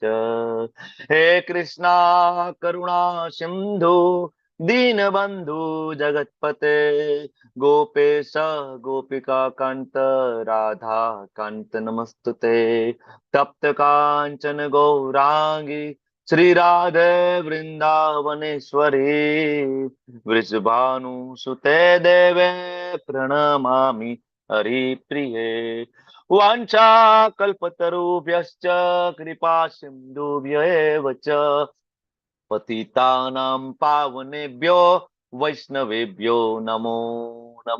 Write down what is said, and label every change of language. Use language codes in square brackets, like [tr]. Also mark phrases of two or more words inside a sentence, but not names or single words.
[sa] हे कृष्णा करुणा सिन्धु दीनबन्धु जगत्पते गोपेश गोपिका कान्त राधा कान्त नमस्तुते। तप्त कांचन गौरांगी શ્રી રાધે વૃંદાવનેશ્વરી વૃષભાનુ સુતે દેવે પ્રણમામિ હરિપ્રિયે વાંછા કલ્પતરુભ્યશ્ચ કૃપા સિંધુભ્ય એવ ચ પતિતાનાં પાવનેભ્યો વૈષ્ણવેભ્યો નમો નમઃ.